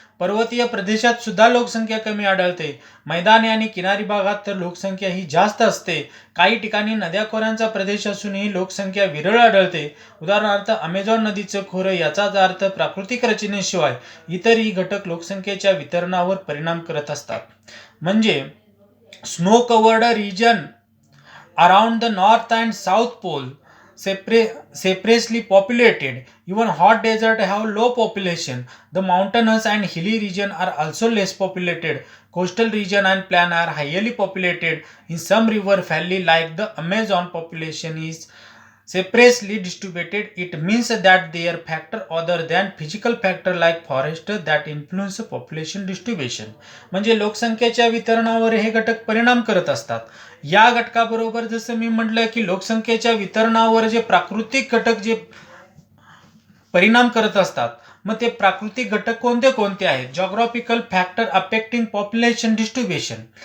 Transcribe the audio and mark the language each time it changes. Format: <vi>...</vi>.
<mr>पर्वतीय प्रदेशात सुद्धा लोकसंख्या कमी आढळते. मैदानी आणि किनारी भागात तर लोकसंख्या ही जास्त असते. काही ठिकाणी नद्याखोऱ्यांचा प्रदेश असूनही लोकसंख्या विरळ आढळते. उदाहरणार्थ अमेझॉन नदीचं खोरं. याचाच अर्थ प्राकृतिक रचनेशिवाय इतरही घटक लोकसंख्येच्या वितरणावर परिणाम करत असतात.</mr> <en>म्हणजे snow covered region around the north and south pole sparsely populated. Even hot desert have low population. The mountainous and hilly region are also less populated. Coastal region and plain are highly populated. In some river valley like the Amazon, population is sparsely distributed. It means that there are factor other than physical factor like forest that influence population distribution.</en> <mr>म्हणजे लोकसंख्येच्या वितरणावर हे घटक परिणाम करत असतात. या घटकाबरोबर जसं मी म्हटलं की लोकसंख्येच्या वितरणावर जे प्राकृतिक घटक जे परिणाम करत असतात मग ते प्राकृतिक घटक कोणते कोणते आहेत.</mr> <en>Geographical factor affecting population distribution.</en>